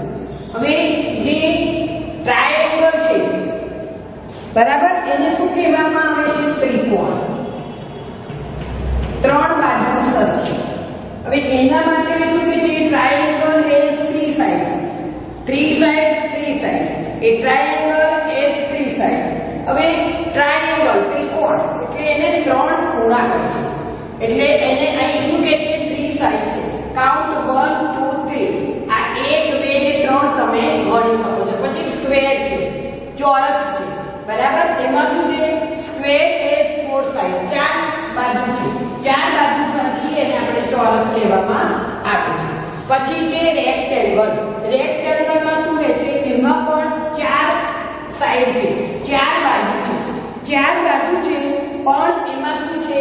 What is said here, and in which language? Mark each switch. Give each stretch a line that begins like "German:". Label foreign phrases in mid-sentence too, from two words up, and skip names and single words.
Gujarati: હવે જે ટ્રાયેંગલ છે બરાબર, એને શું કહેવામાં આવે છે? ત્રિકોણ. 3 બાજુ સરખી. હવે એના માટે શું કે છે?
English: triangle has 3 side. 3 sides 3 sides. A triangle has 3 sides.
Gujarati: હવે ટ્રાયેંગલ ત્રિકોણ એટલે એને 3 ખૂણા કહે છે. એટલે એને અહીં શું કહે છે? 3 sides. કાઉન્ટ 1 2 3. આ 1 2 ને 3 તમે ગણી શકો છો. પછી સ્ક્વેર છે, ચોરસ છે, બરાબર. એમાં શું છે?
English: square has 4 sides.
Gujarati: 4 બાજુ છે. 4 બાજુ સરખી એને આપણે ચોરસ કહેવામાં આવે છે. પછી છે રેક્ટેંગલ. રેક્ટેંગલમાં શું રહે છે? એમાં પણ 4 સાઈડ છે, 4 બાજુ છે. 4 બાજુ છે પણ એમાં શું છે?